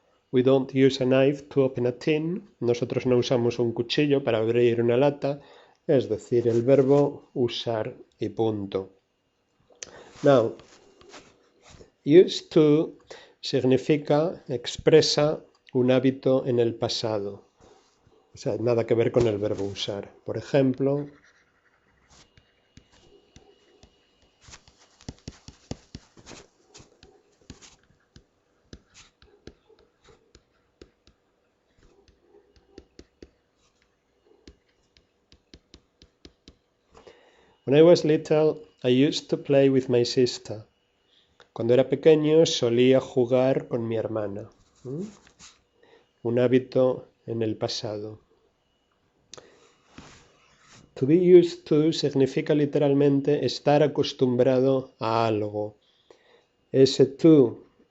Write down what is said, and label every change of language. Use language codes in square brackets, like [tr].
[en] We don't use a knife to open a tin. [es] Nosotros no usamos un cuchillo para abrir una lata, es decir, el verbo usar y punto. [en] Now, used to [es] significa, expresa un hábito en el pasado. O sea, nada que ver con el verbo usar. Por ejemplo, [en] when I was little, I used to play with my sister. [es] Cuando era pequeño solía jugar con mi hermana. Un hábito en el pasado. To be used to significa literalmente estar acostumbrado a algo. Ese to